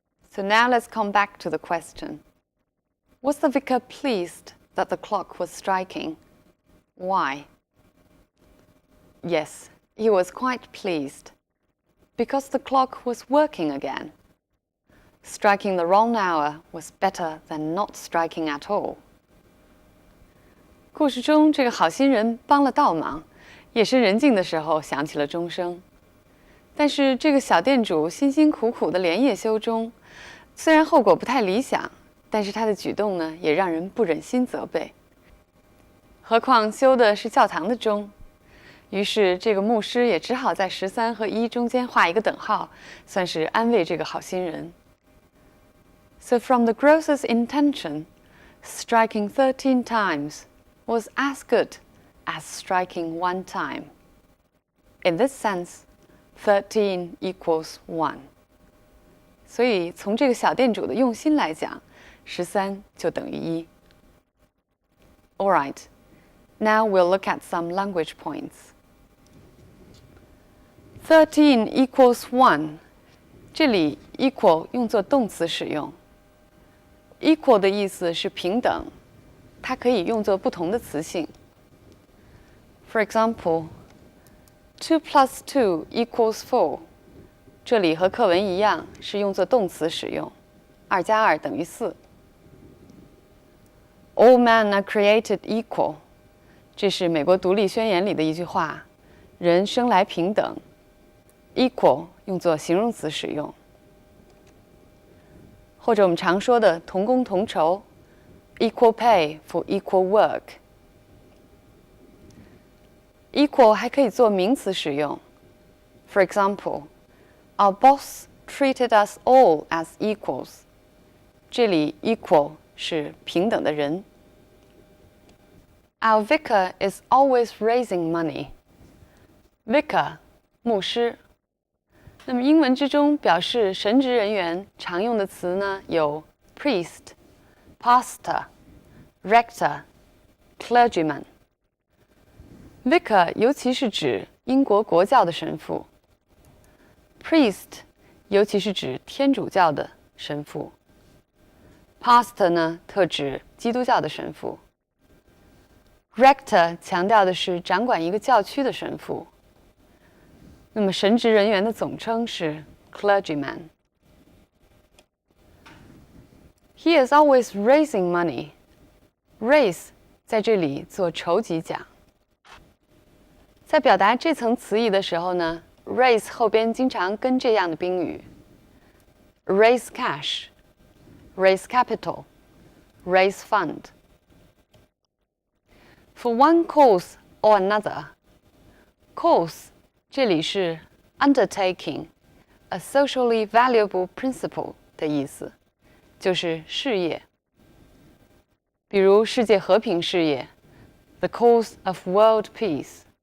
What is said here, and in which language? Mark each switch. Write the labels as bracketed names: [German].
[English] So now let's come back to the question. Was the vicar pleased that the clock was striking? Why? Yes, he was quite pleased, because the clock was working again. Striking the wrong hour was better than not striking at all. [Chinese] 故事中，这个好心人帮了倒忙，夜深人静的时候响起了钟声。但是这个小店主辛辛苦苦的连夜修钟，虽然后果不太理想，但是他的举动呢，也让人不忍心责备。何况修的是教堂的钟，于是这个牧师也只好在13和1中间画一个等号，算是安慰这个好心人。 [English] So from the grocer's intention, striking 13 times was as good as striking 1 time. In this sense, 13 equals 1. [Chinese] 所以从这个小店主的用心来讲，13就等于1。 [English] All right, now we'll look at some language points. 13 equals 1. [Chinese] 这里 equal 用作动词使用。Equal 的意思是平等，它可以用作不同的词性。 [English] For example, 2 plus 2 equals 4. [Chinese] 这里和课文一样，是用作动词使用。 2加2等于4。 [English] All men are created equal. [Chinese] 这是美国独立宣言里的一句话，人生来平等。 Equal 用作形容词使用。或者我们常说的同工同酬 ， [English] equal pay for equal work。 [Chinese] Equal 还可以做名词使用。 [English] For example, our boss treated us all as equals. [Chinese] 这里 equal 是平等的人。 [English] Our vicar is always raising money. [Chinese] Vicar 牧师。那么英文之中表示神职人员常用的词呢，有 priest, pastor, rector, clergyman. Vicar 尤其是指英国国教的神父。Priest 尤其是指天主教的神父。Pastor 呢，特指基督教的神父。 Rector 强调的是掌管一个教区的神父。那么神职人员的总称是 clergyman。 [English] He is always raising money. [Chinese] Raise 在这里做筹集讲。在表达这层词义的时候呢 ，raise 后边经常跟这样的宾语 ： [English] raise cash, raise capital, raise fund. For one cause or another, cause [Chinese] 这里是 [English] undertaking a socially valuable principle [Chinese] 的意思，就是事业。比如世界和平事业 ， [English] the cause of world peace.